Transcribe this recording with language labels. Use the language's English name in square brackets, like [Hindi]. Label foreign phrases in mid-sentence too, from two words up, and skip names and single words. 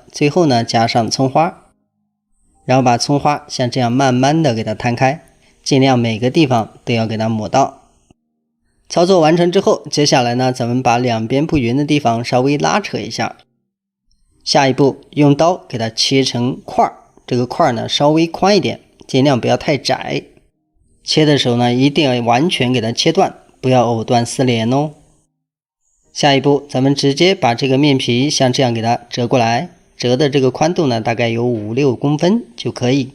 [Chinese] 最後呢加上蔥花，然後把蔥花像這樣慢慢的給它攤開，盡量每個地方都要給它抹到。操作完成之後，接下來呢咱們把兩邊不匀的地方稍微拉扯一下。下一步用刀給它切成塊，這個塊呢稍微寬一點，盡量不要太窄。切的時候呢一定要完全給它切斷，不要藕斷絲連哦。下一步咱們直接把這個面皮像這樣給它折過來，折的這個寬度呢大概有5-6公分就可以。